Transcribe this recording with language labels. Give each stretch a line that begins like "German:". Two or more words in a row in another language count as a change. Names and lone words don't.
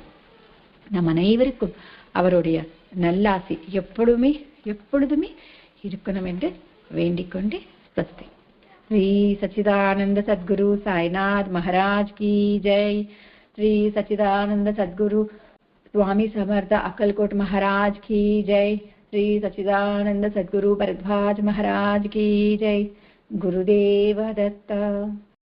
Tamil: நம் அனைவருக்கும் அவருடைய நல்லாசி எப்பொழுதுமே இருக்கணும் என்று வேண்டிக் கொண்டு ஸ்வஸ்தி.
Hindi: श्री सच्चिदानंद सद्गुरु साईनाथ महाराज की जय. श्री सच्चिदानंद सद्गुरु स्वामी समर्थ अक्कलकोट महाराज की जय. श्री सच्चिदानंद सद्गुरु भरद्वाज महाराज की जय. गुरुदेव दत्त.